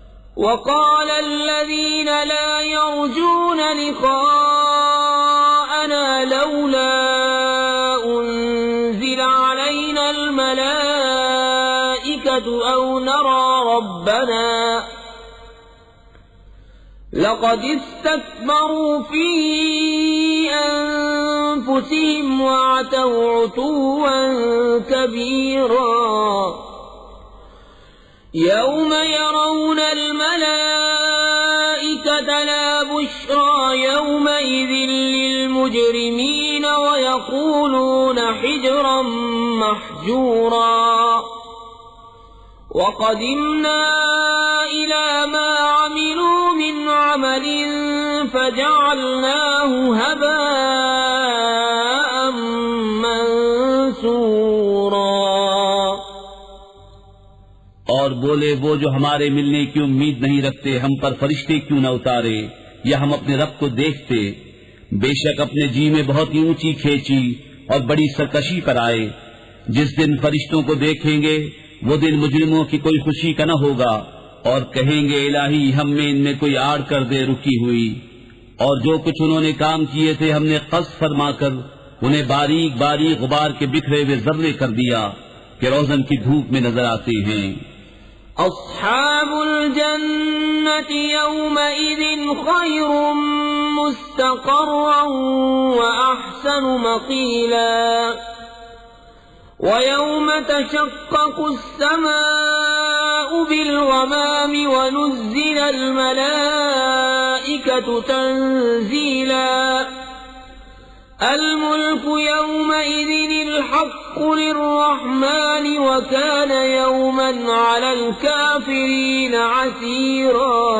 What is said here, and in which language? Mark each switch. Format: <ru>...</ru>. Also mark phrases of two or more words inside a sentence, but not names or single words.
<ar>وقال الذين لا يرجون لقاءنا لولا أنزل علينا الملائكة أو نرى ربنا لقد استكبروا في أنفسهم وعتوا عتوا كبيرا يوم يرون الملائكة لا بشرى يومئذ للمجرمين ويقولون حجرا محجورا وقدمنا إلى ما عملوا من عمل فجعلناه هباء منثورا.</ar> <ur>اور بولے، وہ جو ہمارے ملنے کی امید نہیں رکھتے، ہم پر فرشتے کیوں نہ اتارے یا ہم اپنے رب کو دیکھتے. بیشک اپنے جی میں بہت ہی اونچی کھینچی اور بڑی سرکشی پر آئے. جس دن فرشتوں کو دیکھیں گے وہ دن مجرموں کی کوئی خوشی کا نہ ہوگا اور کہیں گے، الٰہی ہمیں ان میں کوئی آڑ کر دے رکی ہوئی. اور جو کچھ انہوں نے کام کیے تھے ہم نے قصد فرما کر انہیں باریک باریک غبار کے بکھرے ہوئے ذرے کر دیا کہ روزن کی دھوپ میں نظر آتے ہیں.</ur> <ar>أصحاب الجنة يومئذ خير مستقرا وأحسن مقيلا ويوم تشقق السماء بالغمام ونزل الملائكة تنزيلا الملك يومئذ الحق للرحمن وكان يوما على الكافرين عسيرا.</ar>